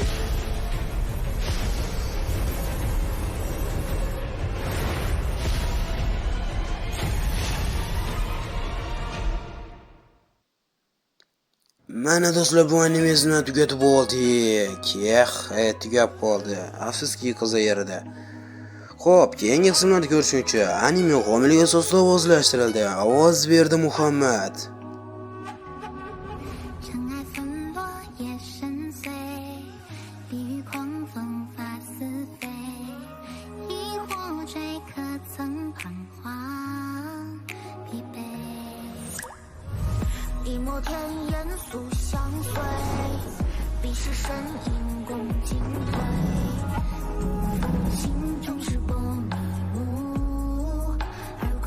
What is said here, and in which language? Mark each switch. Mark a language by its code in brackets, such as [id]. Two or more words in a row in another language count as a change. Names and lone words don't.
[uz] Mana do'stlar, bu animesini tugatib oldik. Tugab qoldi. Afsuski qiza yerida. Xo'p, keyingi qismlarda ko'rishguncha anime homiylik asosida ovozlashtirildi. Ovoz berdi Muhammad. [zh] 尘埃纷落叶深邃，地狱狂风发似飞，疑惑追可曾彷徨疲惫，一抹天烟素相随，彼时身影共进退，心中是波迷雾而归。